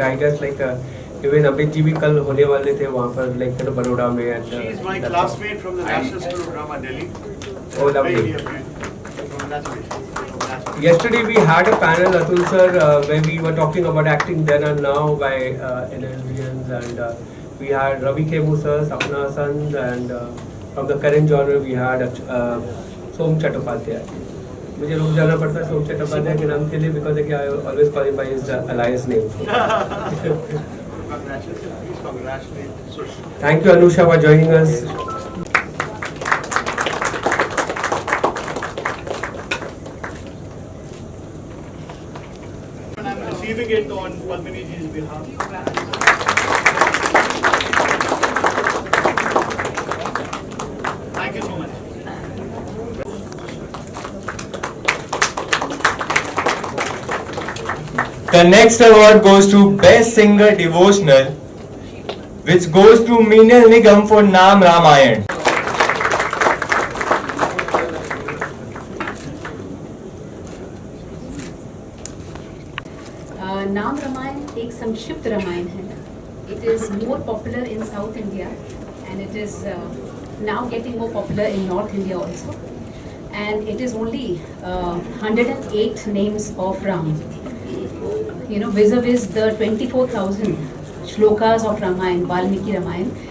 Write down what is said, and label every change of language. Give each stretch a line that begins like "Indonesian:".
English: I guess like even
Hindi: Abhijit ji भी कल होने वाले थे वहाँ पर like बड़ौदा में.
English: And She is my classmate from the National School of Drama, Delhi. Oh, lovely. Very dear friend. Congratulations. Yesterday we had a panel, Atul sir, where we were talking about acting then and now by Indians, and we had Ravi Kemu sir, Sapna Sand, and from the current genre we had Som Chattopadhyay.
Hindi: मुझे रुक जाना पड़ता है सोम चट्टोपाध्याय के नाम के लिए
English: because I always call him by his alias name. Congratulations. Please congratulate Sush. Thank you Anusha for joining us. And I'm receiving it on Padmini ji's behalf. Thank you so much. The next award goes to Best Singer Devotional, which goes to Meenal Nigam for Naam Ramayan.
Hindi: नाम रामायण एक संक्षिप्त रामायण है.
English: It is more popular in South India and it is now getting more popular in North India also. And it is only 108 names of Ram. You know, vis-a-vis the 24,000 shlokas of Ramayana, Valmiki Ramayana.